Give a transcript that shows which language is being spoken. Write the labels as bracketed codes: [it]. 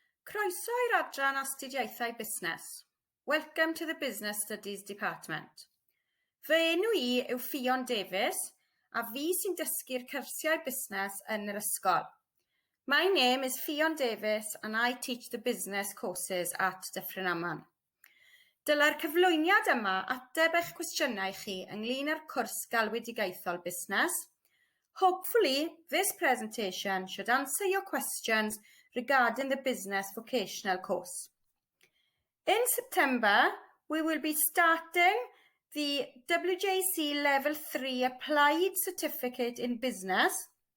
[cy] Croeso i'r adran astudiaethau busnes. [en] Welcome to the Business Studies Department. [cy] Fy enw I yw Ffion Davies a fi sy'n dysgu'r cyrsiau busnes yn yr ysgol. [en] My name is Ffion Davies and I teach the business courses at Dyffryn Aman. [cy] Dyla'r cyflwyniad yma ateb eich cwestiynau chi ynglyn â'r cwrs galwedigaethol busnes. [en] Hopefully, this presentation should answer your questions regarding the business vocational course. In September, we will be starting the WJC Level 3 Applied Certificate in Business.